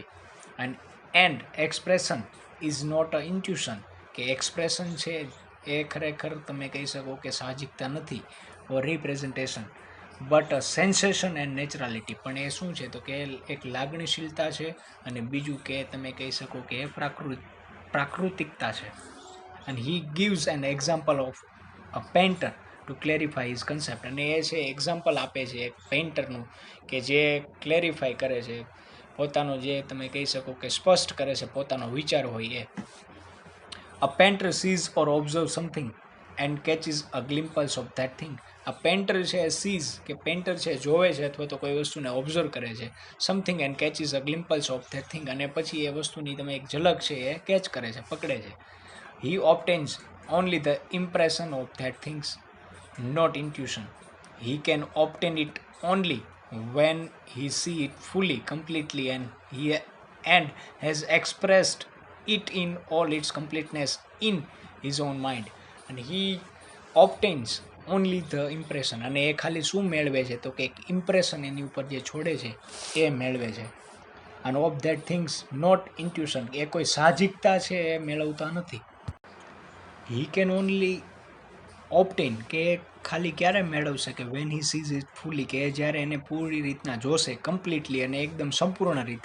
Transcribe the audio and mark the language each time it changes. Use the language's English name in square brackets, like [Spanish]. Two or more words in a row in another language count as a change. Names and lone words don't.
[English] and expression is not a intuition, [Gujarati] કે એક્સપ્રેશન છે એ ખરેખર તમે કહી શકો કે સાહજિકતા નથી, [English] or representation, but sensation and naturality, [Gujarati] પણ એ શું છે તો કે એક લાગણીશીલતા છે અને બીજું કે તમે કહી શકો કે પ્રાકૃતિકતા છે. [English] and he gives an example of a painter to clarify his concept, [Gujarati] અને એ છે એક્ઝામ્પલ આપે છે એક પેઇન્ટરનું કે જે ક્લેરિફાય કરે છે પોતાનો, જે તમે કહી શકો કે સ્પષ્ટ કરે છે પોતાનો વિચાર હોય એ. [English] A painter sees or observes something and catches a glimpse of that thing. [Gujarati] આ પેન્ટર છે સીઝ કે પેન્ટર છે જોવે છે અથવા તો કોઈ વસ્તુને ઓબ્ઝર્વ કરે છે, [English] something and catches a glimpse of that thing, [Gujarati] અને પછી એ વસ્તુની તમે એક ઝલક છે એ કેચ કરે છે, પકડે છે. [English] he obtains only the impression of that things, not intuition. He can obtain it only when he see it fully, completely, and has expressed it in all its completeness in his own mind. And he obtains only the impression, [Gujarati] અને એ ખાલી શું મેળવે છે તો કે એક ઇમ્પ્રેશન એની ઉપર જે છોડે છે એ મેળવે છે. અને [English] of that things not intuition, [Gujarati] એ કોઈ સાહજિકતા છે એ મેળવતા નથી. [English] he can only obtain, [Gujarati] કે ખાલી ક્યારે મેળવશે કે [English] when he sees it fully, [Gujarati] કે જ્યારે એને પૂરી રીતના જોશે, કમ્પ્લીટલી અને એકદમ સંપૂર્ણ રીતે.